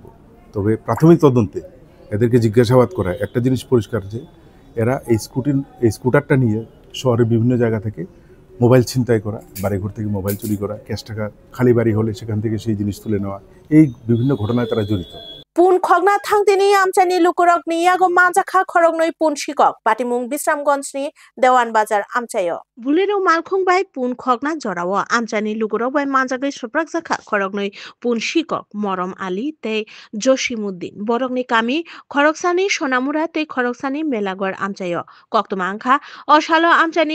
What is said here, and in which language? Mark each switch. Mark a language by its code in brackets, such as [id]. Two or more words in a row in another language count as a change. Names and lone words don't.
[bn] তবে প্রাথমিক তদন্তে এদেরকে জিজ্ঞাসাবাদ করা একটা জিনিস পরিষ্কার যে এরা এই স্কুটারটা নিয়ে শহরের বিভিন্ন জায়গা থেকে মোবাইল ছিনতাই করা, বাড়িঘর থেকে মোবাইল চুরি করা, ক্যাশ টাকা খালি বাড়ি হলে সেখান থেকে সেই জিনিস তুলে নেওয়া, এই বিভিন্ন ঘটনায় তারা জড়িত। [trp] পুন খগনা থাংতিনি আমচানি লুকুরক ni yago manjakha khorognoi pun sikok patimung Bisramganjni Dewan Bazar amchayo bulero malkhung bai pun khogna jorao amchani lugurok bai manjagai suprak jakha khorognoi pun sikok Morom Ali tei Josimuddin borokni kami khoroksani Sonamura tei khoroksani Melagor amchayo koktoma angkha osalo amchani